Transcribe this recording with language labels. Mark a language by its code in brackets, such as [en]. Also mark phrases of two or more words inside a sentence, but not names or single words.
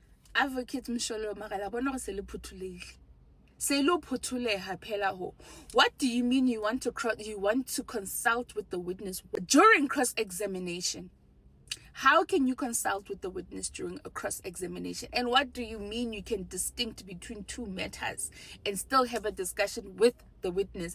[st] Advocate Msholo Magala bona se le phuthuleile. Se lo phuthuleha phela ho. [en] What do you mean you want to consult with the witness during cross-examination? How can you consult with the witness during a cross-examination? And what do you mean you can distinct between two matters and still have a discussion with the witness?